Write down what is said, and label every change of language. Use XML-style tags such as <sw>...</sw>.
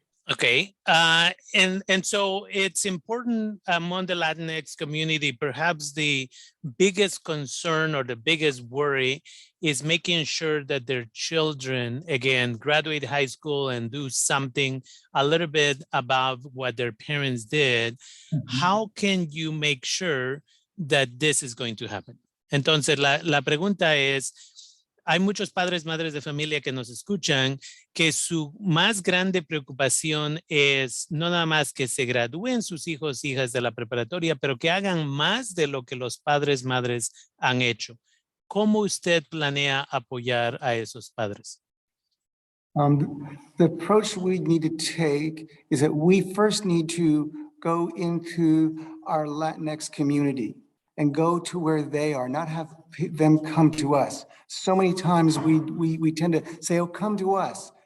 <en>Okay, and so it's important among the Latinx community, perhaps the biggest concern or the biggest worry is making sure that their children, again, graduate high school and do something a little bit above what their parents did. Mm-hmm. How can you make sure that this is going to happen?</en> <es>Entonces, la pregunta es, hay muchos padres, madres de familia que nos escuchan que su más grande preocupación es no nada más que se gradúen sus hijos, hijas de la preparatoria, pero que hagan más de lo que los padres, madres han hecho. ¿Cómo usted planea apoyar a esos padres?</es> <en>The approach we need to take is that we first need to go into our Latinx community and go to where they are, not have them come to us. So many times we tend to say, oh, come to us.</en>